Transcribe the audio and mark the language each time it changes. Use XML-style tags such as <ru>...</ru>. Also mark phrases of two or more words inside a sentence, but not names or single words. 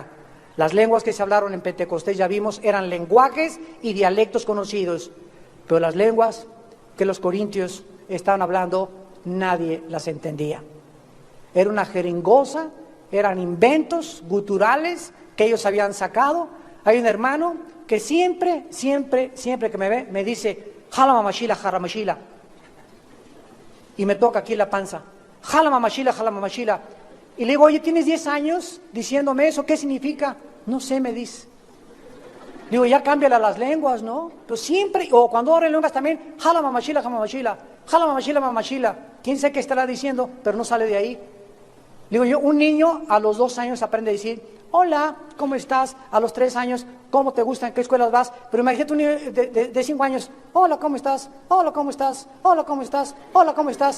<es>Las lenguas que se hablaron en Pentecostés, ya vimos, eran lenguajes y dialectos conocidos, pero las lenguas que los corintios estaban hablando nadie las entendía. Era una jeringosa, eran inventos guturales que ellos habían sacado. Hay un hermano que siempre que me ve, me dice, jala mamachila, jaramachila. Y me toca aquí la panza, jala mamachila, jala mamachila. Y le digo, oye, ¿tienes 10 años diciéndome eso? ¿Qué significa? No sé, me dice. Digo, ya cámbiale a las lenguas, ¿no? Pero siempre, o cuando ora en lenguas también, jala mamachila, jala mamachila, jala mamachila, mamachila. ¿Quién sabe qué estará diciendo? Pero no sale de ahí. Digo yo, un niño a los 2 años aprende a decir, hola, ¿cómo estás? A los 3 años, ¿cómo te gusta? ¿En qué escuelas vas? Pero imagínate un niño de 5 años, hola, ¿cómo estás? Hola, ¿cómo estás? Hola, ¿cómo estás? Hola, ¿cómo estás?</es>